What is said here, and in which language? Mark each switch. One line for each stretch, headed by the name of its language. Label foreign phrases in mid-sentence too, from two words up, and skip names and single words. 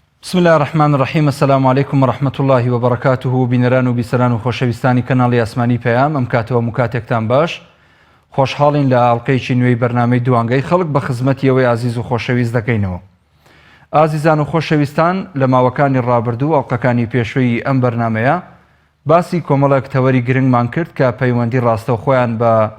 Arabic: بسم الله الرحمن الرحیم. السلام علیکم ورحمة الله وبرکاته.
Central Kurdish: بینەران و بیسەران و خۆشەویستانی کەناڵی ئاسمانی پەیام، ئەم کاتەوە مکاتێکتان باش. خۆشحاڵین لە ئاڵلقەیەکی نوێی بەرنامەی دوانگەی خەڵک بە خزمەتیەوەی عزیز و خۆشەویست دەکەینەوە. ئازیزان و خۆشەویستان، لە ماوەکانی ڕابردوو ئەڵلقەکانی پێشووی ئەم بەرنامەیە باسی کۆمەڵێک تەوەری گرنگمان کرد کە پەیوەندی ڕاستەوخۆیان بە